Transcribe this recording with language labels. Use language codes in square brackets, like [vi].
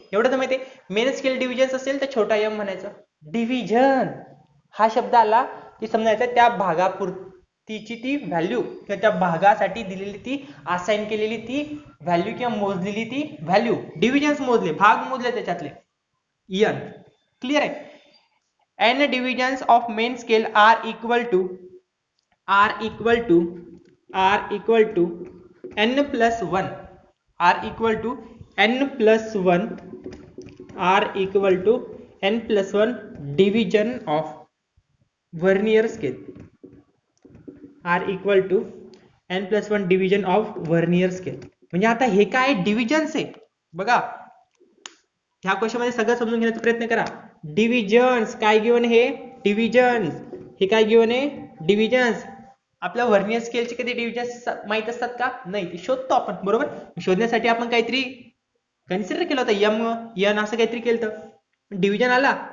[mr] एवढं तर माहिती आहे, मेन स्केल डिव्हिजन्स असेल तर छोटा m म्हणायचं. डिव्हिजन हा शब्द आला की समजायचं त्या भागापुरतीची ती व्हॅल्यू किंवा त्या भागासाठी दिलेली ती असाइन केलेली ती व्हॅल्यू किंवा मोजलेली ती व्हॅल्यू. डिव्हिजन्स मोजले, भाग मोजले त्याच्यातले, n. क्लियर आहे? [en] n divisions of main scale are equal to n plus 1 are equal to n plus 1 division of Vernier scale are equal to n plus 1 division of Vernier scale. [mr] म्हणजे आता हे काय divisions आहे बघा. ह्या question मध्ये सगळं समजून घेण्याचा प्रयत्न करा. डिव्हिजन्स काय गिव्हन? हे डिव्हिजन्स. हे काय गिव्हन आहे? डिव्हिजन्स. आपल्या व्हर्नियर स्केलचे कधी डिव्हिजन्स माहित असतात का? नाही, ते शोधतो आपण. बरोबर, शोधण्यासाठी आपण काहीतरी कन्सिडर केलं होतं, n असं काहीतरी केलं होतं. डिव्हिजन आला.